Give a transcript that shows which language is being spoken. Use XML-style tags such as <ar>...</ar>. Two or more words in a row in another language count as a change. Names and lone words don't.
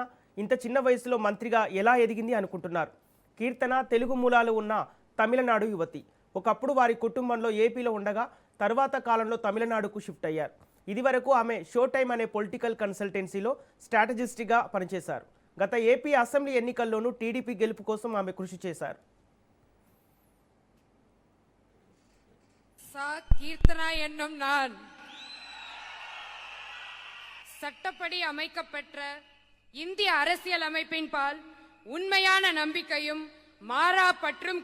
<te>ఇంత చిన్న వయసులో మంత్రిగా ఎలా ఎదిగింది అనుకుంటున్నారు? కీర్తన తెలుగు మూలాలు ఉన్న తమిళనాడు యువతి. ఒకప్పుడు వారి కుటుంబంలో ఏపీలో ఉండగా తర్వాత కాలంలో తమిళనాడుకు షిఫ్ట్ అయ్యారు. ఇదివరకు ఆమె షో టైమ్ అనే</te> <en>political consultancy</en> <te>స్ట్రాటజిస్ట్గా పనిచేశారు. గత ఏపీ అసెంబ్లీ ఎన్నికల్లోనూ టీడీపీ గెలుపు కోసం ఆమె కృషి చేశారు.</te> <ta>கீர்த்தனா என்னும் நான் சட்டப்படி அமைக்கப்பெற்ற இந்திய அரசியல் அமைப்பின் பால் உண்மையான நம்பிக்கையும் மாறா பற்றும்</ta>